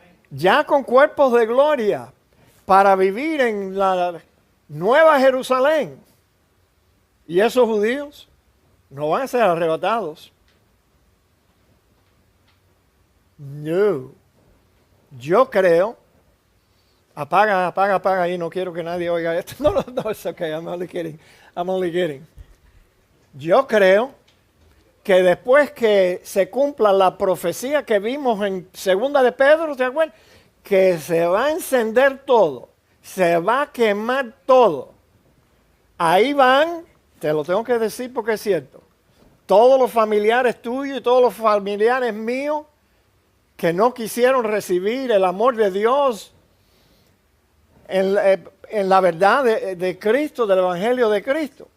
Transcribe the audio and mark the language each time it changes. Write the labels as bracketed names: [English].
[Spanish] Ya con cuerpos de gloria, para vivir en la nueva Jerusalén. Y esos judíos no van a ser arrebatados. No. Yo creo, apaga ahí, no quiero que nadie oiga esto. [English] No, it's okay, I'm only kidding. [Spanish] Yo creo que después que se cumpla la profecía que vimos en segunda de Pedro, ¿te acuerdas? Que se va a encender todo, se va a quemar todo. Ahí van, te lo tengo que decir porque es cierto, todos los familiares tuyos y todos los familiares míos que no quisieron recibir el amor de Dios en la verdad de Cristo, del Evangelio de Cristo.